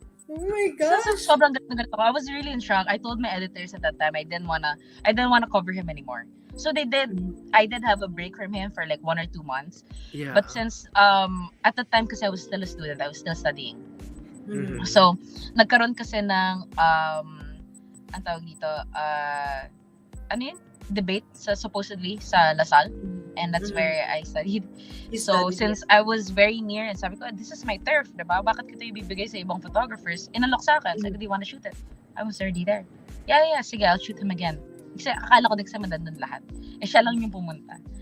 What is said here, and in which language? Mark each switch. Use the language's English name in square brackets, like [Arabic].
[English] Oh my God. [Filipino] So sobrang galit ako. [English] I was really in shock. I told my editors at that time I didn't wanna cover him anymore. So I did have a break from him for like 1 or 2 months. Yeah. But since at the time kasi I was still a student, I was still studying. [Filipino] So nagkaroon kasi ng ang tawag dito, ano yun? [English] Debate supposedly sa Lasal, and that's where I studied. So since I was very near and [Filipino] sabi ko, [English] this is my turf, diba? [Filipino] Bakit kita ibibigay sa ibang photographers? Inalok sa akin. Sabi ko, [English] do you wanna shoot it? I was already there. [Filipino] Yeah, sige, [English] I'll shoot him again. [Filipino] Kasi akala ko din sa nandun lahat. Siya lang yung pumunta.